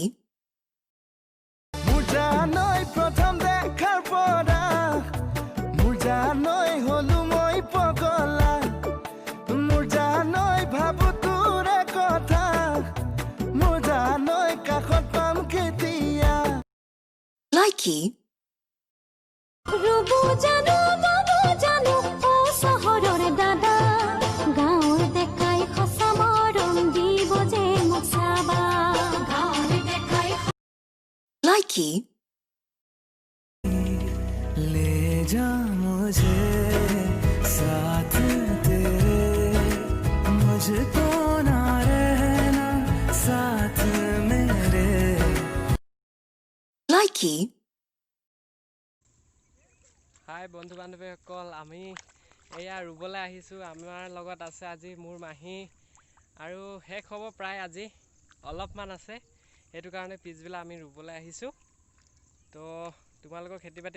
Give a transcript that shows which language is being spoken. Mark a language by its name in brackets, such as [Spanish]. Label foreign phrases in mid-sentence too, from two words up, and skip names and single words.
[Assamese] মোৰ জানৈ প্ৰথম দেখাৰ পৰা মোৰ জানৈ হলো মই পগলা মোৰ জানৈ ভাবো তোৰে কথা মোৰ জানৈ কাষত পাম কেতিয়া [English] Likey, [Assamese] ৰবো জানো বাবু জানো ও চহৰৰ দাদা গাঁৱৰ দেখাই খচা মৰম দিব যে মোক চাবা গাঁৱৰ দেখাই [English] Likey, [Hindi] ले जा मुझे साथ तेरे मुझको ना रहना साथ मेरे [English] Likey, [Assamese] হাই বন্ধু বান্ধৱীসকল আমি এয়া ৰুবলৈ আহিছোঁ আমাৰ লগত আছে আজি মোৰ মাহী আৰু শেষ হ'ব প্ৰায় আজি অলপমান আছে সেইটো কাৰণে পিছবেলা আমি ৰুবলৈ আহিছোঁ তো তোমালোকৰ খেতি বাতি